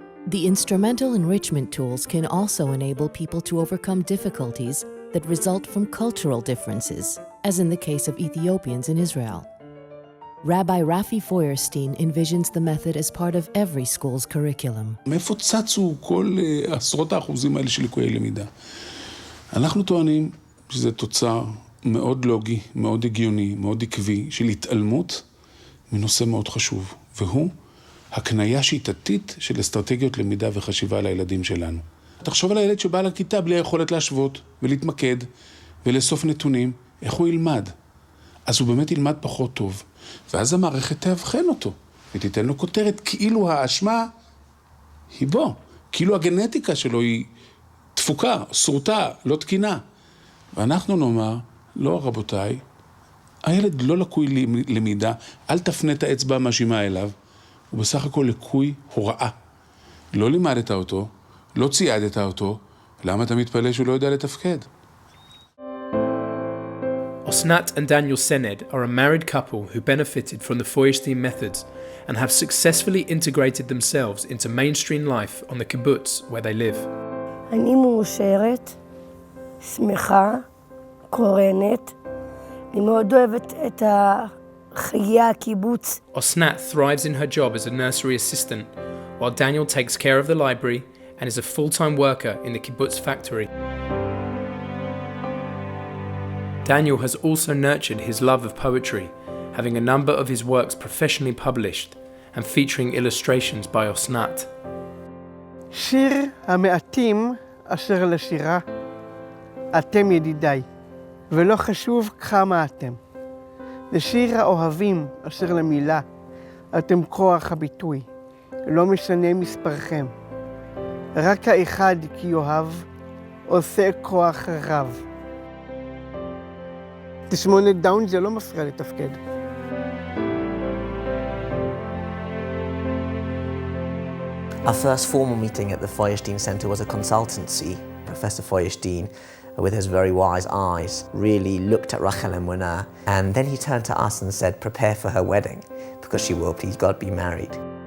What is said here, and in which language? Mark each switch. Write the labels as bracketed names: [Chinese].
[English] The instrumental enrichment tools can also enable people to overcome difficulties that result from cultural differences, as in the case of Ethiopians in Israel. Rabbi Reuven Feuerstein envisions the method as part of every school's curriculum. [Hebrew] מאיפה צצו כל עשרות האחוזים האלה של ליקויי למידה? אנחנו טוענים שזה תוצר מאוד לוגי, מאוד הגיוני, מאוד עקבי, של התעלמות מנושא מאוד חשוב, והוא הקניה שיטתית של אסטרטגיות למידה וחשיבה לילדים שלנו. תחשוב על הילד שבא לכיתה בלי היכולת להשוות ולהתמקד ולאסוף נתונים, איך הוא ילמד? אז הוא באמת ילמד פחות טוב, ואז המערכת תאבחן אותו, ותיתן לו כותרת כאילו האשמה היא בו, כאילו הגנטיקה שלו היא דפוקה, סרוטה, לא תקינה. ואנחנו נאמר, לא רבותיי, הילד לא לקוי למידה, אל תפנה את האצבע המאשימה אליו, הוא בסך הכל לקוי הוראה. לא לימדת אותו, לא ציידת אותו, למה אתה מתפלא שהוא לא יודע לתפקד? [English] Osnat and Daniel Sened are a married couple who benefited from the Feuerstein methods and have successfully integrated themselves into mainstream life on the kibbutz where they live. [Hebrew] אני מאושרת, שמחה, קורנת. אני מאוד אוהבת את חיי הקיבוץ. [English] Osnat thrives in her job as a nursery assistant, while Daniel takes care of the library and is a full-time worker in the kibbutz factory. Daniel has also nurtured his love of poetry, having a number of his works professionally published and featuring illustrations by Osnat. [Hebrew] שיר המעטים אשר לשירה, אתם ידידיי, ולא חשוב כמה אתם. זה שיר האוהבים אשר למילה, אתם כוח הביטוי, לא משנה מספרכם. רק האחד כי יאהב, עושה כוח רב. תסמונת דאון זה לא מפריע לתפקד. [English] Our first formal meeting at the Feuerstein Center was a consultancy. Professor Feuerstein, with his very wise eyes, really looked at Rachel and Mona, and then he turned to us and said, prepare for her wedding, because she will, please God, be married.